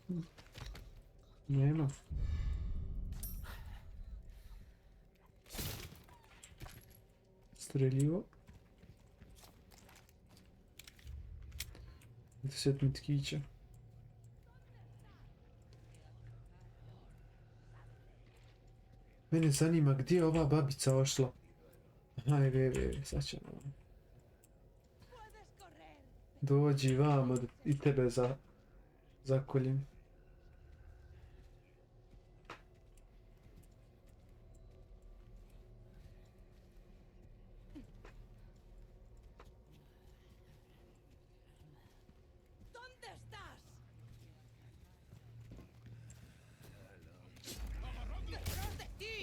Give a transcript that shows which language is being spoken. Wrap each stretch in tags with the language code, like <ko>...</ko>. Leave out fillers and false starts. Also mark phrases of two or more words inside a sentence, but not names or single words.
<bs>Nema. Streljivo. 10 mitkića. Mene zanima gdje je ova babica ošla. Aha, sad ćemo.</bs> <es>Puedes correr.</es> <bs>Dođi vamo i tebe zakoljem.</bs> <es>¿Dónde estás? ¡Detrás de ti!</es>